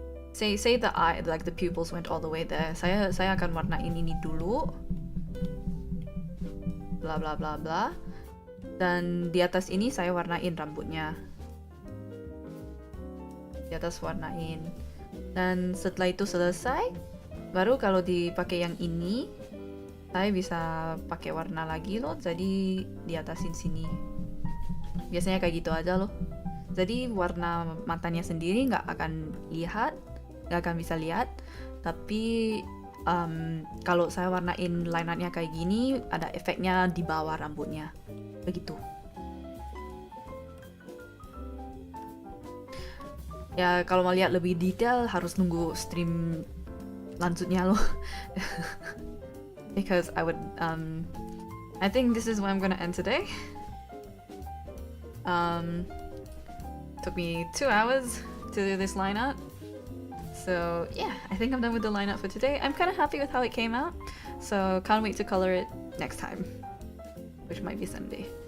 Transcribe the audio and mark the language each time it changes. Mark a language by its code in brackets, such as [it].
[en] Say the eye, like the pupils went all the way there. [id] Saya akan warnain ini dulu. Bla bla bla bla. Dan di atas ini saya warnain rambutnya. Di atas warnain. Dan setelah itu selesai, baru kalau dipakai yang ini, saya bisa pakai warna lagi loh. Jadi di atasin sini. Biasanya kayak gitu aja loh. Jadi warna matanya sendiri nggak akan bisa lihat. Tapi kalau saya warnain line artnya kayak gini, ada efeknya di bawah rambutnya. Begitu. Ya kalau mau lihat lebih detail harus nunggu stream lanjutnya loh. [en] Because I think this is where I'm gonna end today. Took me 2 hours to do this line art. So yeah, I think I'm done with the line art for today. I'm kind of happy with how it came out. So can't wait to color it next time, which might be Sunday.